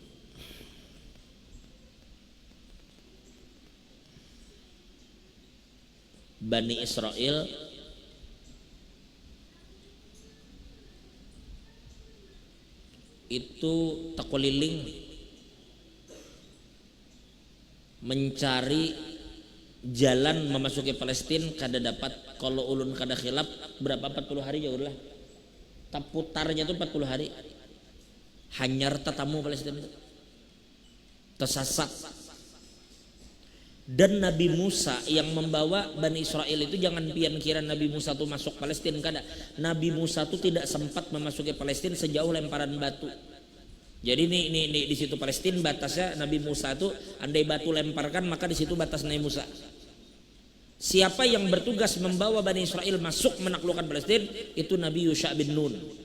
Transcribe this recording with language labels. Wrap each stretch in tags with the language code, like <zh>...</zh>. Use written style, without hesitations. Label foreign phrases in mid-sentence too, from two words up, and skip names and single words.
<bjn>Bani Israel itu takoliling mencari jalan memasuki Palestina, kada dapat. Kalau ulun kada khilaf berapa 40 hari ya udah. Taputarnya itu 40 hari. Hanyar tatamu Palestina itu. Tersasat. Dan Nabi Musa yang membawa Bani Israel itu, jangan pian kira Nabi Musa itu masuk Palestina, kada.</bjn> <id>Nabi Musa itu tidak sempat memasuki Palestina sejauh lemparan batu. Jadi ini di situ Palestina batasnya Nabi Musa itu, andai batu lemparkan maka di situ batas Nabi Musa. Siapa yang bertugas membawa Bani Israel masuk menaklukkan Palestina itu Nabi Yusha bin Nun.</id>